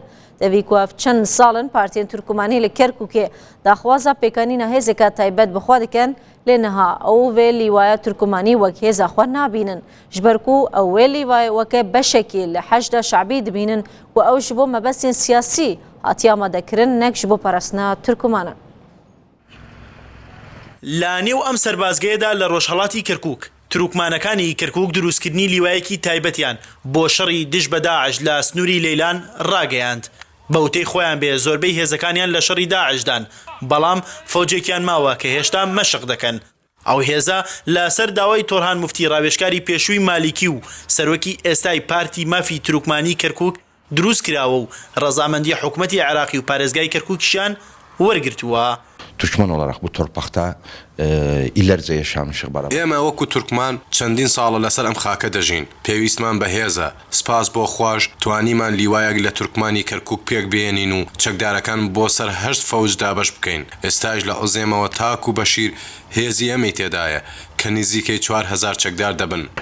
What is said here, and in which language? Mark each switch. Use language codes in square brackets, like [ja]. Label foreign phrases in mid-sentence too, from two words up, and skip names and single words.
[ku] Devî ku ev çend salin partiyên Turkmenî li Kerkûkê daxwaza pêkanîna hêzeka taybet bi xwe dikin, lê niha ew vê lîwaya Turkmenî wek hêza xwe nabînin. Ji ber ku ew wê lîwayê weke beşekî li hejda şebî dibînin ku ew ji bo mebestên siyasî hatiye amadekirin nek ji bo parastina Turkmenan. [ckb] لا نێو ئەم سەربازگەیەدا لە ڕۆژهەڵاتی کەرکووک تروکمانەکانی کەرکووک دروستکردنی لیوایەکی تایبەتیان بۆ شەڕی دژ بە داعش لە سنووری لەیلان ڕاگەیاند. بەوتەی خۆیان بێ زۆربەی هێزەکانیان لە شەڕی داعشدان، بەڵام فەوجێکیان ماوە کە هێشتا مەشق دەکەن. ئەو هێزە لەسەر داوای تۆرهان موفتی ڕاوێژکاری پێشووی مالیکی و سەرۆکی ئێستای پارتی مافی تروکمانی کەرکووک دروست کراوە و ڕەزامەندی حکوومەتی عێراقی و پارێزگای کەرکووکیشیان وەرگرتووە. [tr] Türkmen olarak bu torpakta illerce yaşamışıq beraber. [ckb] ئێمە وەکو تورکمان چەندین ساڵە لەسەر ئەم خاکە دەژین. پێویستمان بەهێزە. سپاس بۆ خوۆش توانیمان لیوایەک لە تورکمانی کەرکووک پێک بێنین و چەکدارەکان بۆ سەر هەشت فەوج دابەش بکەین. ئێستاش لە عوزێمەوە تاک و بەشیر هێزی ئەمەی تێدایە کە نزیکەی 4000 چەکدار دەبن.